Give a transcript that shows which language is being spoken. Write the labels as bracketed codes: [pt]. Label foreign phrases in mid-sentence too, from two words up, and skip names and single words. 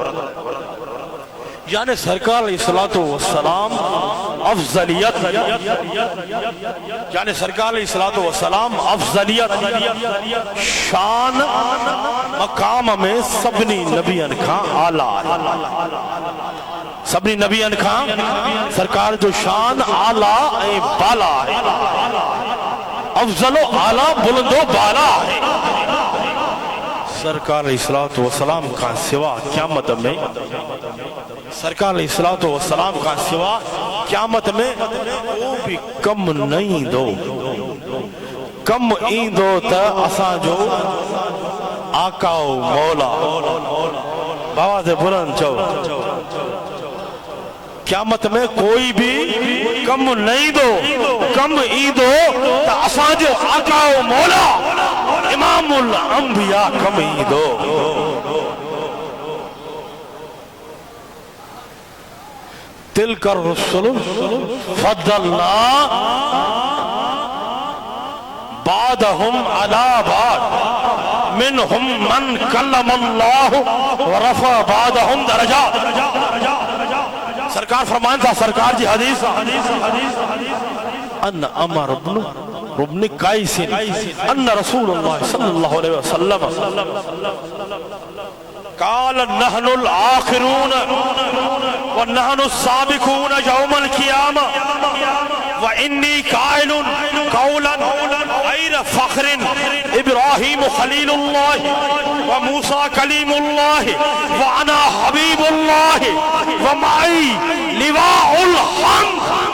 [sd] यानी सरकार [ar] عليه الصلاة والسلام [sd] अफजलियत यानी सरकार [ar] عليه الصلاة والسلام [sd] अफजलियत शान मकाम में सभिनी नबियन खां आला है। सभिनी नबियन खां सरकार जो शान आला ऐं बाला है। अफजलो आला बुलंदो बाला है। सरकार [ar] عليه الصلاة والسلام [sd] खां सिवा क़यामत में सरकार [ar] عليه الصلاة والسلام [sd] खां सिवा क़यामत में को भी कम न ईंदो। कम ईंदो त असांजो आका मौला बाबा से बुलंद चओ क़यामत में कोई भी कम न ईंदो। कम ईंदो त असांजो आका मौला इमामुल अंबिया कम ईंदो। [ar] تلك الرسل فضلنا بعضهم على بعض منهم من كلم الله ورفع بعضهم درجات. [sd] सरकार फरमान था सरकार जी हदीस [ar] عن عمرو ابن ابن قيس أن رسول الله صلى الله عليه وسلم قال نحن الآخرون ونحن السابقون يوم القيامة وإني قائل قولا غير فخر إبراهيم خليل الله وموسى كليم الله وأنا حبيب الله ومعي لواء الحمد